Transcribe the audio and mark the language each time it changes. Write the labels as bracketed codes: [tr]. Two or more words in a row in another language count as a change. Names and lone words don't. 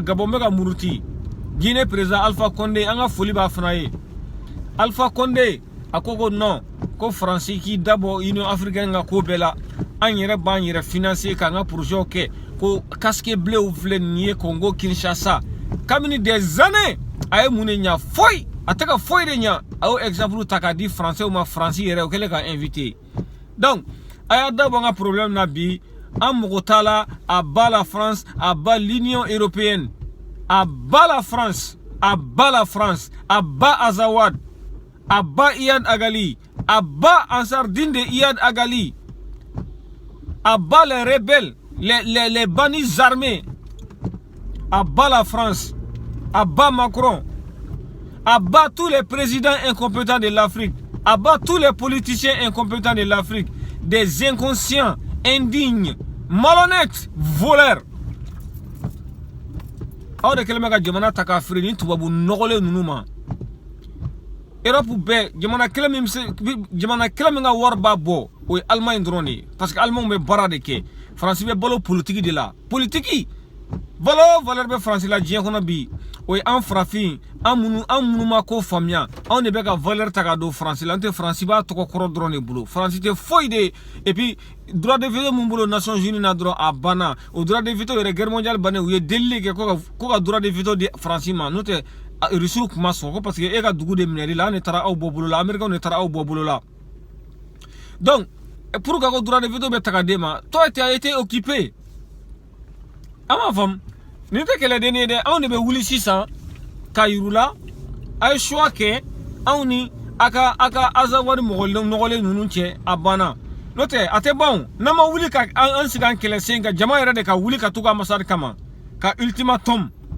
[bm] Gabon bɛ ka muruti Guinée président Alpha Condé an ka foli b'a fana ye Alpha Condé a ko non ko faransi k'i dabɔ Union africaine ka ko bɛɛ la an yɛrɛ b'an yɛrɛ financer k'an ka projet kɛ ko [fr] casque bleu [bm] filɛ nin ye Congo Kinshasa kabini [fr] des années [bm] a ye mun de ɲa foyi a tɛ ka foyi de ɲa a y'o exemple ta k'a di français ma faransi yɛrɛ o kɛlen ka invité donc a y'a dabɔ an ka problème na bi an mago t'a la [fr] a ba la France a [bm] ba l'Union européenne a ba la France a [fr] ba Azawad a ba Iyad Agali a ba Ansardine de Iyad Agali a ba les rebelles les bannis armés à bas la France, à bas Macron, à bas tous les présidents incompétents de l'Afrique, à bas tous les politiciens incompétents de l'Afrique, des inconscients, indignes, malhonnêtes, voleurs. [bm] Aw de kɛlen bɛ ka jamana ta k'a feere ni tubabu nɔgɔlen ninnu ma Europe bɛɛ jamana kelen min ka wari b'a bɔ o ye Allemagne dɔrɔn de ye parce que Allemagne bɛ baara de kɛ Faransi bɛ balo politique [fr] de la politique [bm] valeur bɛ Faransi la diɲɛ kɔnɔ bi o ye an farafin an minnu ma ko faamuya anw de bɛ ka valeur ta ka don Faransi la an tɛ Faransi b'a tɔgɔ kɔrɔ dɔrɔn de bolo Faransi tɛ foyi de [fr] et puis droit de veto [bm] mun bolo Nations Unies na dɔrɔn a banna o [fr] droit de veto [bm] yɛrɛ [fr] guerre mondiale [bm] bannen u ye delili kɛ ko ka droit de veto di Faransi ma n'o tɛ Rusiw kuma sɔn ko parce que e ka dugu de minɛli la an de taara aw bɔ bolo la Américains de taara aw bɔ bolo la [fr] donc pour [bm] ka ko [fr] droit de veto [bm] bɛ ta ka d'e ma [fr] toi tu as été occupé [bm] a m'a faamu nin tɛ kɛlɛden ye dɛ anw de bɛ wuli sisan ka yiru la a ye choix kɛ anw ni a ka Azawad nɔgɔlen ninnu cɛ a banna n'o tɛ a tɛ ban n'an ma wuli ka an sigi an kɛlɛ sen kan jama yɛrɛ de ka wuli ka to ka masari kama ka ultimatum